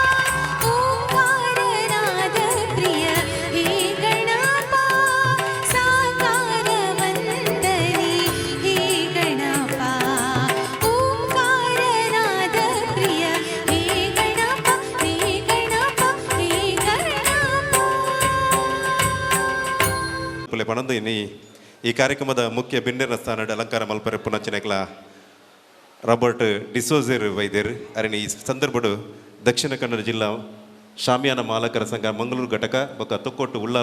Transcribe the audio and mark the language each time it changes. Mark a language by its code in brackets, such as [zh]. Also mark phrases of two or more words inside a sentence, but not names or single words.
[kn] ಓಂಕಾರನಾದ ಪ್ರಿಯ ಹೇ ಗಣಪ ಸಾಕಾರ ವಂದನೆ ಹೇ ಗಣಪ ಓಂಕಾರನಾದ ಪ್ರಿಯ ಹೇ ಗಣಪ ಹೇ ಗಣಪ ಹೇ ಗಣಪ [tcy] ಪುಲೆ ಪಣಂದು ಇನ್ನಿ ಈ ಕಾರ್ಯಕ್ರಮದ ಮುಖ್ಯ ಬಿಂಡಿನ ಸ್ಥಾನದ ಅಲಂಕಾರ ಮಲ್ಪರೆ ಪುನಚನೆಗಳ ರಾಬರ್ಟ್ ಡಿಸೋಜರ್ ವೈದ್ಯರ್ ಅರಣ್ಯ ಈ ಸಂದರ್ಭಡು ದಕ್ಷಿಣ ಕನ್ನಡ ಜಿಲ್ಲಾ ಶಾಮಿಯಾನ ಮಾಲಕರ ಸಂಘ ಮಂಗಳೂರು ಘಟಕ ಬೊಕ್ಕ ತೊಕ್ಕೊಟ್ಟು ಉಳ್ಳಾಲ